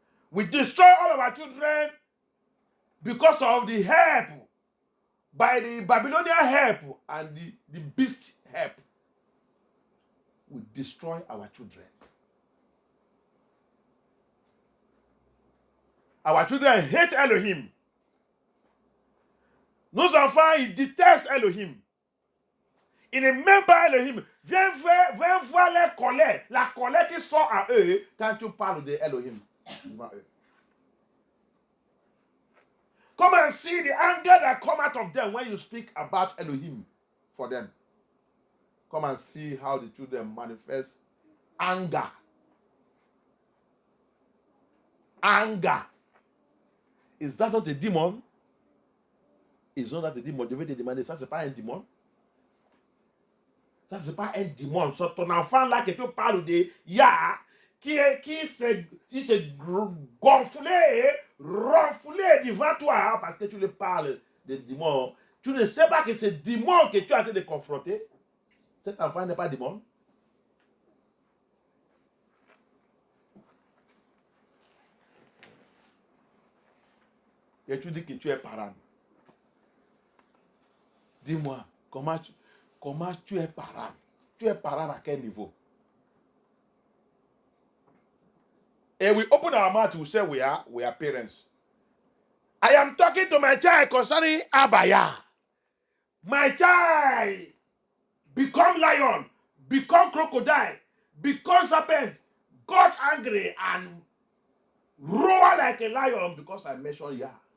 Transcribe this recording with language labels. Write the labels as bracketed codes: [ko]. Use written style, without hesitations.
[en] We destroy all of our children because of the help, by the Babylonian help and the beast help. We destroy our children. Our children hate Elohim. [fr] Nos enfants, ils détestent Elohim. Ils ne m'aiment pas Elohim. Viens voir la colère qui sort à eux quand tu parles de Elohim. [en] Come and see the anger that come out of them when you speak about Elohim for them. Come and see how the children manifest anger. Anger. Is that not a demon? Is not that a demon? [fr] Je vais te demander, ça c'est pas un démon? Ça c'est pas un démon. C'est ton enfant là que tu parles de Yah qui s'est gonflé, renflé devant toi parce que tu lui parles de démon. Tu ne sais pas que c'est démon que tu es en train de confronter. Cet enfant n'est pas démon. Et tu dis que tu es parent. Dis-moi, comment tu es parent? Tu es parent à quel niveau? [en] And we open our mouth to say we are parents. I am talking to my child concerning Abaya. My child become lion, become crocodile, become serpent, got angry and roar like a lion because I mentioned Yah.